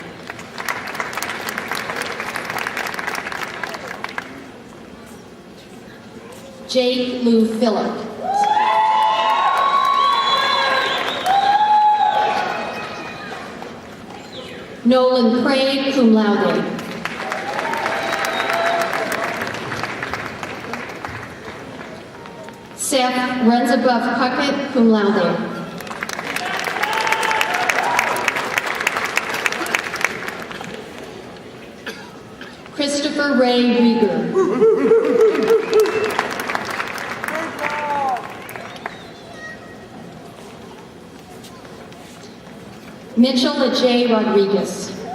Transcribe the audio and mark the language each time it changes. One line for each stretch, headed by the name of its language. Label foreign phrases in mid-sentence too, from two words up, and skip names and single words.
English: Jake Lou Phillip. Nolan Craig,
Latin: cum laude.
English: Seth Renzabuff Puckett,
Latin: cum laude.
English: Christopher Ray Rieger. Mitchell J. Rodriguez.